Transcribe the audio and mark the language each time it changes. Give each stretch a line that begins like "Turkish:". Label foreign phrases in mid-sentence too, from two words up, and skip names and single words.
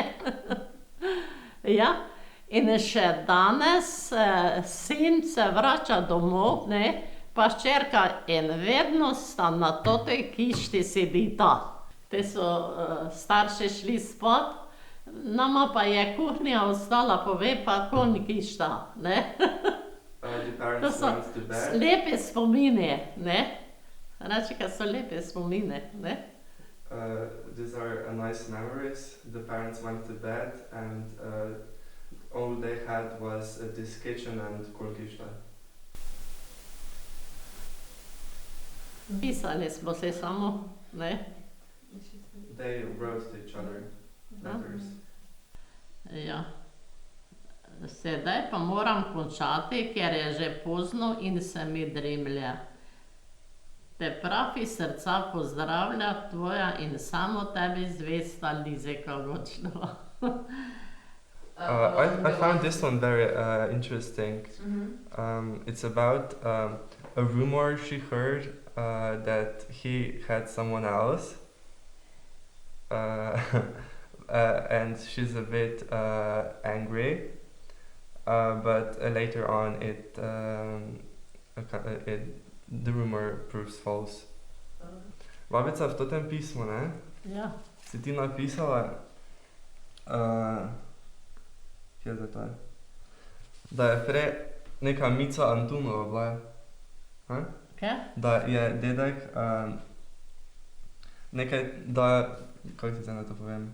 Slovenian: Ja, in še danes sin se vrača domov, ne, pa hčerka in vedno sta na totoj kišti sedita. Te so starši šli spat, nama pa je kuhnja ostala, pove pa kon kišta, ne. To so lepe spomini, ne? Reči, kaj so lepe spomini, ne?
English: These are nice memories. The parents went to bed and all they had was this kitchen and kolkišta.
Slovenian: Pisali smo se samo, ne?
English: They wrote to each other letters.
Slovenian: Ja. Sedaj pa moram končati, ker je že pozno in se mi dremlje. Te pravi srca pozdravlja tvoja in samo tebi zvesta Lizeka Gočnova.
English: I found this one very interesting. It's about a rumor she heard that he had someone else. And she's a bit angry. But later on the rumor proves false.
Slovenian: Babica, v totem pismu, ne? Ja. Si ti napisala, kje zdaj to je? Da je prej neka Mica Antunova bila. Kaj? Da je dedek nekaj, da, kako ti zdaj na to povem?